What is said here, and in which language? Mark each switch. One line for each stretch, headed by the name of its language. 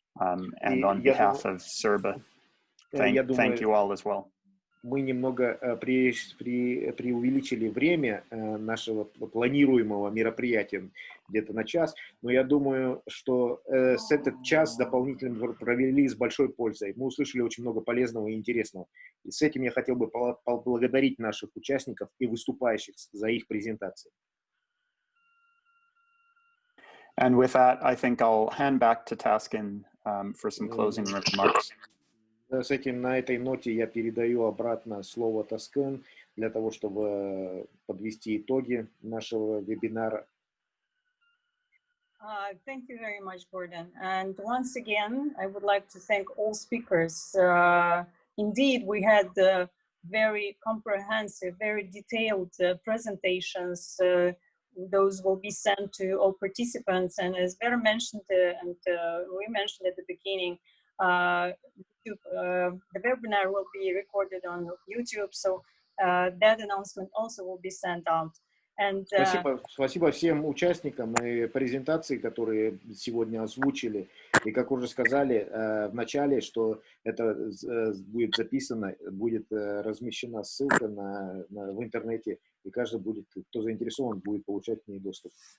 English: And on behalf of CERBA, thank you all as well.
Russian: Мы немного преувеличили время нашего планируемого мероприятия где-то на час, но я думаю, что с этот час дополнительно провели с большой пользой. Мы услышали очень много полезного и интересного. И с этим я хотел бы поблагодарить наших участников и выступающих за их презентации.
English: And with that, I think I'll hand back to Taskyn for some closing remarks.
Russian: С этим, на этой ноте я передаю обратно слово Taskyn для того, чтобы подвести итоги нашего вебинара.
English: Thank you very much, Gordon. And once again, I would like to thank all speakers. Indeed, we had very comprehensive, very detailed presentations. Those will be sent to all participants. And as Vera mentioned, and we mentioned at the beginning, the webinar will be recorded on YouTube, so that announcement also will be sent out. And,
Russian: спасибо всем участникам и презентации, которые сегодня озвучили. И как уже сказали в начале, что это будет записано, будет размещена ссылка в интернете, и каждый будет, кто заинтересован, будет получать к ней доступ.